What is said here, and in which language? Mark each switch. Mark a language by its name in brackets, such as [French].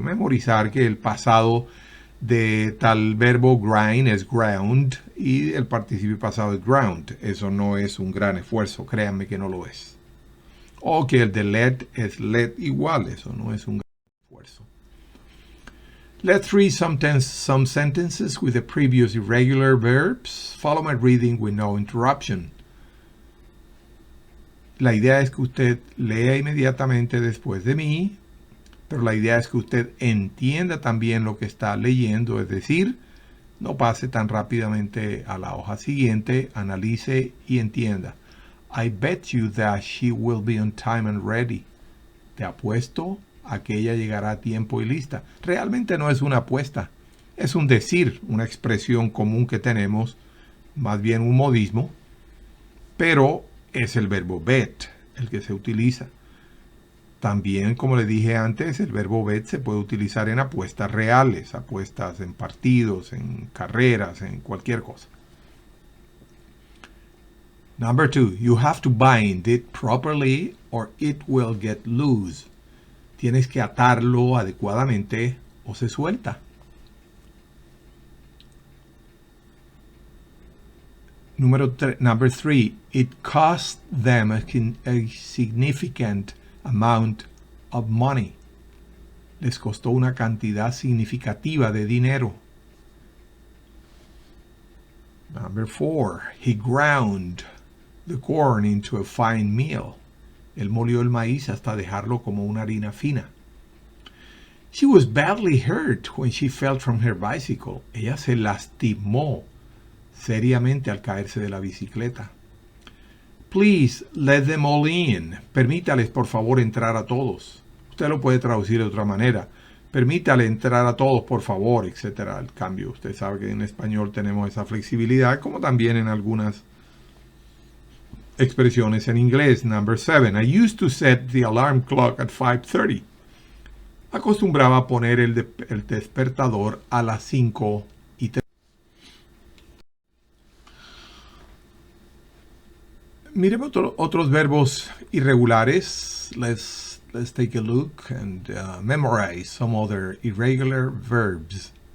[Spanish] Memorizar que el pasado de tal verbo grind es ground y el participio pasado es ground. Eso no es un gran esfuerzo, créanme que no lo es. O que el de let es let igual, eso no es un gran esfuerzo. [English] Let's read some sentences with the previous irregular verbs. Follow my reading with no interruption. [Spanish] La idea es que usted lea inmediatamente después de mí, pero la idea es que usted entienda también lo que está leyendo, es decir, no pase tan rápidamente a la hoja siguiente, analice y entienda. [English] I bet you that she will be on time and ready. [Spanish] Te apuesto a que ella llegará a tiempo y lista. Realmente no es una apuesta, es un decir, una expresión común que tenemos, más bien un modismo, pero es el verbo bet el que se utiliza. También, como le dije antes, el verbo bet se puede utilizar en apuestas reales, apuestas en partidos, en carreras, en cualquier cosa. [English] Number 2, you have to bind it properly or it will get loose. [Spanish] Tienes que atarlo adecuadamente o se suelta. [English] Number 3, it cost them a significant amount of money. [Spanish] Les costó una cantidad significativa de dinero. [English] Number 4, he ground the corn into a fine meal. [Spanish] Él molió el maíz hasta dejarlo como una harina fina. [English] She was badly hurt when she fell from her bicycle. [Spanish] Ella se lastimó seriamente al caerse de la bicicleta. [English] Please let them all in. [Spanish] Permítales por favor entrar a todos. Usted lo puede traducir de otra manera. Permítale entrar a todos por favor, etcétera. El cambio, usted sabe que en español tenemos esa flexibilidad, como también en algunas expresiones en inglés. [English] Number 7. I used to set the alarm clock at 5:30. [Spanish] Acostumbraba a poner el despertador a las 5:30. Miremos otros verbos irregulares. [English] Let's take a look and memorize some other irregular verbs.